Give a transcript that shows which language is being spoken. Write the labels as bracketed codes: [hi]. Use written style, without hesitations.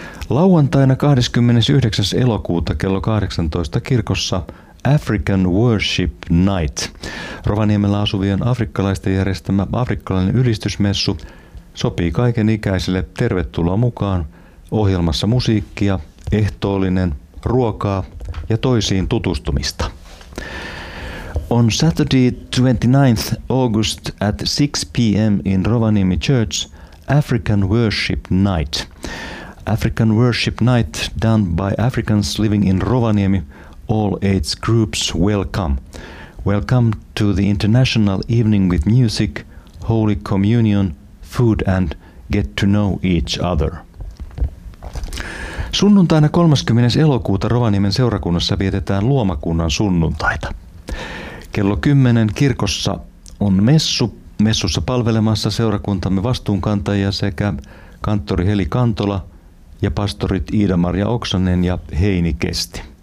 [fi] Lauantaina 29. elokuuta kello 18 kirkossa African Worship Night. Rovaniemellä asuvien afrikkalaisten järjestämä afrikkalainen ylistysmessu sopii kaiken ikäisille. Tervetuloa mukaan. Ohjelmassa musiikkia, ehtoollinen, ruokaa ja toisiin tutustumista. [en] On Saturday 29th August at 6 p.m. in Rovaniemi Church, African Worship Night. African Worship Night done by Africans living in Rovaniemi, all age groups welcome. Welcome to the international evening with music, holy communion, food and get to know each other. [fi] Sunnuntaina 30. elokuuta Rovaniemen seurakunnassa vietetään luomakunnan sunnuntaita. Kello 10 kirkossa on messu. Messussa palvelemassa seurakuntamme vastuunkantajia sekä kanttori Heli Kantola ja pastorit Iida-Maria Oksanen ja Heini Kesti.